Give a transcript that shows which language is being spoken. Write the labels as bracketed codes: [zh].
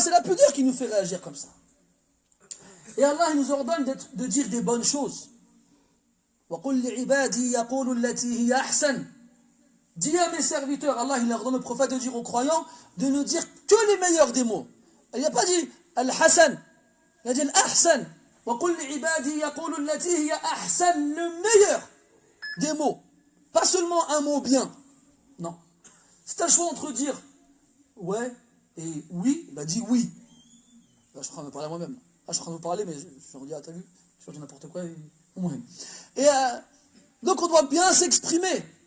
[fr] C'est la pudeur qui nous fait réagir comme ça. Et Allah il nous ordonne de dire des bonnes choses. [ar] وَقُلْ لِعِبَادِي يَقُولُ الَّتِي هِيَ أَحْسَنُ. [fr] Dis à mes serviteurs, Allah il ordonne au prophète de dire aux croyants de ne dire que les meilleurs des mots. Il n'a pas dit Al-Hassan, il a dit Al-Ahsan. [ar] وَقُلْ لِعِبَادِي يَقُولُ الَّتِي هِيَ أَحْسَنُ, [fr] le meilleur des mots. Pas seulement un mot bien. Non. Si tu as le choix entre dire ouais et oui, bah dis oui. Là, je suis en train de parler à moi-même. Là, je suis en train de vous parler, mais je redis, ah, t'as vu, je dis n'importe quoi. Et donc, on doit bien s'exprimer.